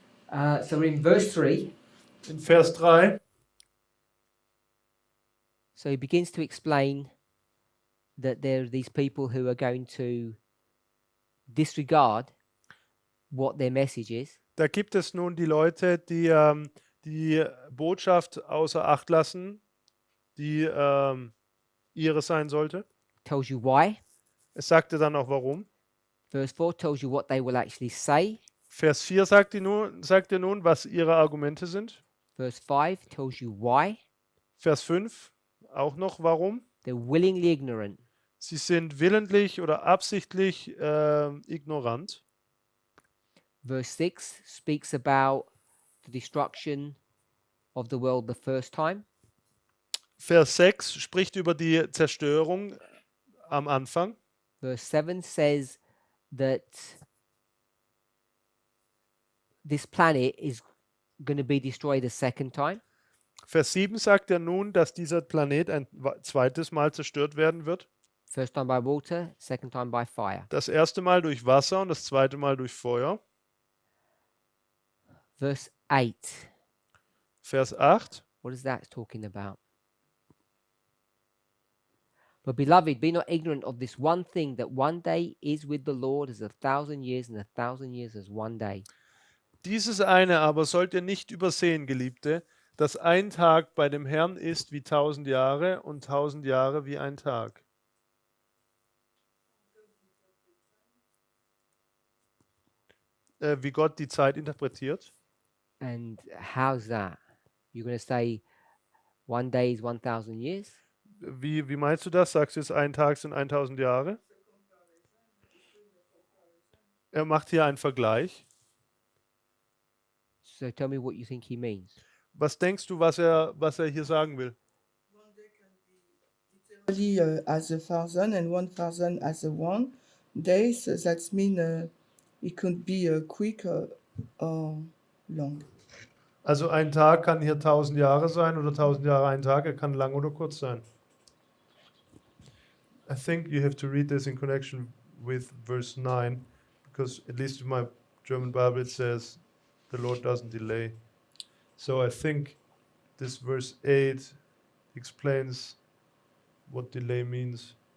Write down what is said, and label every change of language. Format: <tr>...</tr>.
<en>So we're in verse 3.</en> <de>In Vers 3,</de> <en>So he begins to explain that there are these people who are going to disregard what their message is.</en> <de>da gibt es nun die Leute, die die Botschaft außer Acht lassen, die ihre sein sollte.</de> <en>Tells you why.</en> <de>Es sagte dann auch warum.</de> <en>Verse 4 tells you what they will actually say.</en> <de>Vers 4 sagt ihr nun, was ihre Argumente sind.</de> <en>Verse 5 tells you why.</en> <de>Vers 5 auch noch warum.</de> <en>They're willingly ignorant.</en> <de>Sie sind willentlich oder absichtlich ignorant.</de> <en>Verse 6 speaks about the destruction of the world the first time.</en> <de>Vers 6 spricht über die Zerstörung am Anfang.</de> <en>Verse 7 says that this planet is going to be destroyed a second time.</en> <de>Vers 7 sagt er nun, dass dieser Planet ein zweites Mal zerstört werden wird.</de> <en>First time by water, second time by fire.</en> <de>Das erste Mal durch Wasser und das zweite Mal durch Feuer.</de> <en>Verse 8.</en> <de>Vers 8.</de> <en>What is that talking about? But beloved, be not ignorant of this one thing, that one day is with the Lord as 1,000 years, and 1,000 years as one day.</en> <de>Dieses eine aber sollt ihr nicht übersehen, Geliebte, dass ein Tag bei dem Herrn ist wie 1000 Jahre und 1000 Jahre wie ein Tag. Wie Gott die Zeit interpretiert.</de> <en>And how's that? You're going to say one day is 1,000 years?</en> <de>Wie meinst du das? Sagst du jetzt, ein Tag sind 1000 Jahre? Er macht hier einen Vergleich.</de> <en>So tell me what you think he means.</en> <de>Was denkst du, was er hier sagen will?</de> <en>Literally as 1,000 and 1,000 as a 1 day, so that means it could be quick or long.</en> <de>Also ein Tag kann hier 1000 Jahre sein oder 1000 Jahre ein Tag. Er kann lang oder kurz sein.</de> <en>I think you have to read this in connection with verse 9, because at least in my German Bible it says the Lord doesn't delay. So I think this verse 8 explains what delay means.</en>